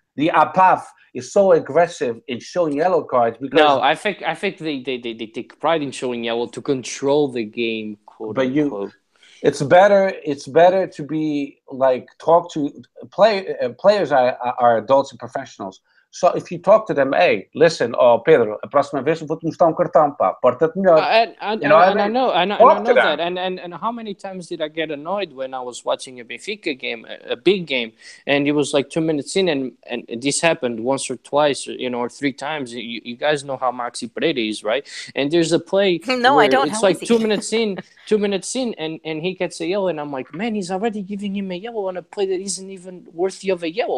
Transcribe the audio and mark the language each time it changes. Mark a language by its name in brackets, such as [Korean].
[English] The APAF is so aggressive in showing yellow cards because I think they take pride in showing yellow to control the game, quote unquote. It's better to be like talk to players are adults and professionals. So if you talk to them, hey, listen, Pedro, [Portuguese] a próxima vez eu vou te mostrar cartão, pá. Porta-te melhor. [English] I know that. And how many times did I get annoyed when I was watching a Benfica game, a big game, and it was like 2 minutes in, and this happened once or twice, or 3 times. You guys know how Maxi Pereira is, right? And there's a play. No, I don't. It's like 2 minutes in, and he gets a yellow, and I'm like, man, he's already giving him a yellow on a play that isn't even worthy of a yellow.